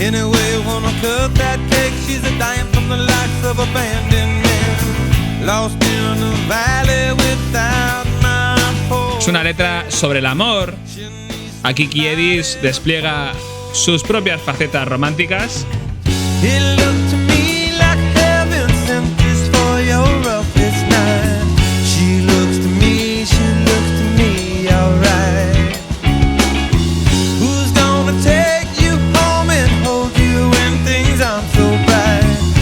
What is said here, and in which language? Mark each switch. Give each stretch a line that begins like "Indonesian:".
English: Anyway, wanna cut that cake, she's a dime from the likes of abandoned men. Lost in the valley without my home.
Spanish: Es una letra sobre el amor. Aquí Kiedis despliega sus propias facetas románticas.
English: It looked to me like heaven sent this for your roughest night. She looks to me, alright. Who's gonna take you home and hold you when things aren't so bright?